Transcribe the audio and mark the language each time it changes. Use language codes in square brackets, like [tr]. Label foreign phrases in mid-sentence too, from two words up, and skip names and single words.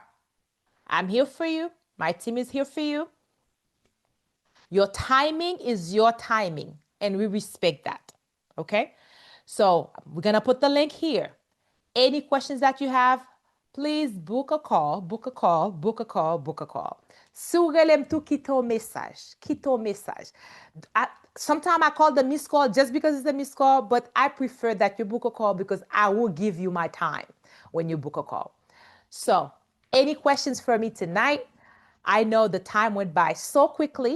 [en] I'm here for you. My team is here for you. Your timing is your timing, and we respect that, okay? So we're going to put the link here. Any questions that you have, please book a call. [ht] Sou relem tou kito message. [en] Sometimes I call the missed call just because it's a missed call, but I prefer that you book a call because I will give you my time when you book a call. So any questions for me tonight? I know the time went by so quickly.